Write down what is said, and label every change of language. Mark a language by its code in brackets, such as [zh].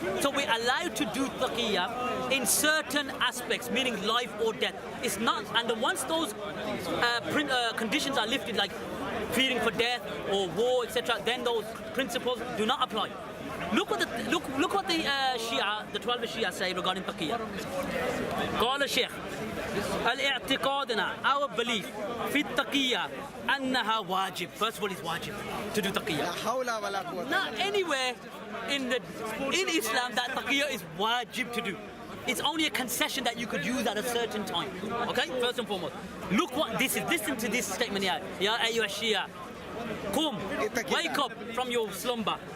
[en] So we're allowed to do Taqqiyah in certain aspects, meaning life or death. It's not, and once those conditions are lifted, like fearing for death or war, etc., then those principles do not apply. Look what the Shia, the 12 Shia say regarding Taqqiyah. [ar] قال الشيخ الاعتقادنا, [en] our belief [ar] في التقية أنها واجب. [en] First of all, it's wajib to do Taqqiyah. Not anywhere in Islam that Taqqiyah is wajib to do. It's only a concession that you could use at a certain time. Okay, first and foremost. Look what this is. Listen to this statement here. [ar] Ya ayyuha Shia, Qum, [en] wake up from your slumber.